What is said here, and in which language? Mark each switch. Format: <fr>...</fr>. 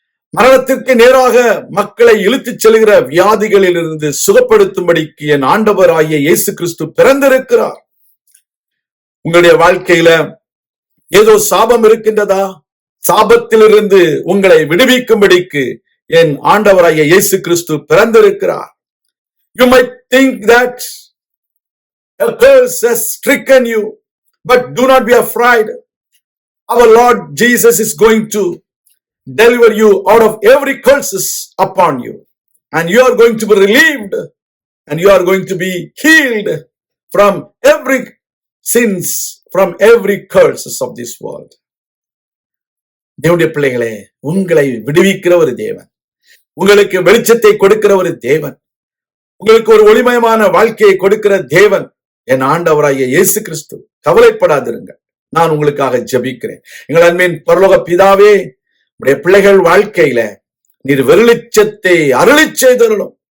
<ta>மரணத்திற்கு நேராக மக்களை இழுத்துச் செல்கிற வியாதிகளில் இருந்து சுகப்படுத்தும்படிக்கு என் ஆண்டவராகிய இயேசு கிறிஸ்து பிறந்திருக்கிறார். உங்களுடைய வாழ்க்கையில ஏதோ சாபம் இருக்கின்றதா? சாபத்திலிருந்து உங்களை விடுவிக்கும்படிக்கு என் ஆண்டவராகிய இயேசு கிறிஸ்து பிறந்திருக்கிறார்.</ta> <en>You might think that a curse has stricken you, but do not be afraid. Our Lord Jesus is going to deliver you out of every curses upon you, and you are going to be relieved, and you are going to be healed from every sins, from every curses of this world.</en> <ta>தேவனுடைய பிள்ளைகளே, உங்களை விடுவிக்கிற ஒரு தேவன், உங்களுக்கு வெளிச்சத்தை கொடுக்கிற ஒரு தேவன், உங்களுக்கு ஒரு ஒளிமயமான வாழ்க்கையை கொடுக்கிற தேவன் என் ஆண்டவராகிய இயேசு கிறிஸ்து. கவலைப்படாதிருங்கள், நான் உங்களுக்காக ஜெபிக்கிறேன். எங்கள் அன்பின் பரலோக பிதாவே, உடைய பிள்ளைகள் வாழ்க்கையில நீர் வெளிச்சத்தை அருளிச் செய்தருளும்.</ta>